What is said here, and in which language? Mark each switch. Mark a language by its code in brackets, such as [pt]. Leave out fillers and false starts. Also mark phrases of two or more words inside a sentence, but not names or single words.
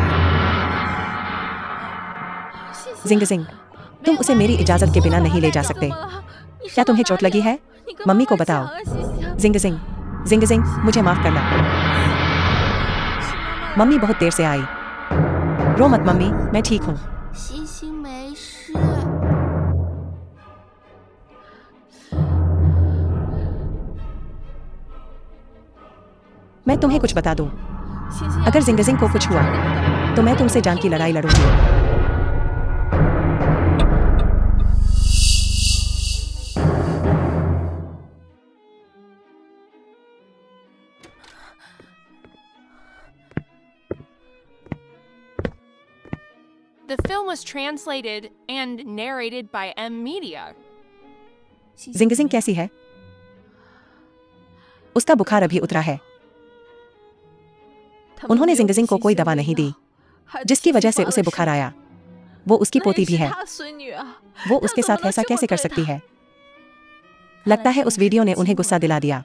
[hi] जिंगजिंग, तुम उसे मेरी इजाजत के बिना नहीं ले जा सकते। क्या तुम्हें चोट लगी है? मम्मी को बताओ। जिंगजिंग, जिंगजिंग, मुझे माफ करना। मम्मी बहुत देर से आई। रो मत मम्मी, मैं ठीक हूँ। [zh] 星星没事。 [hi] मैं तुम्हें कुछ बता दूं। अगर जिंगजिंग को कुछ हुआ तो मैं तुमसे जान की लड़ाई लड़ूंगी। [en] The film was translated and narrated by M Media. [hi] जिंगजिंग कैसी है? उसका बुखार अभी उतरा है। उन्होंने जिंगजिंग को कोई दवा नहीं दी, जिसकी वजह से उसे बुखार आया। वो उसकी पोती भी है। वो उसके साथ ऐसा कैसे कर सकती है? लगता है उस वीडियो ने उन्हें गुस्सा दिला दिया।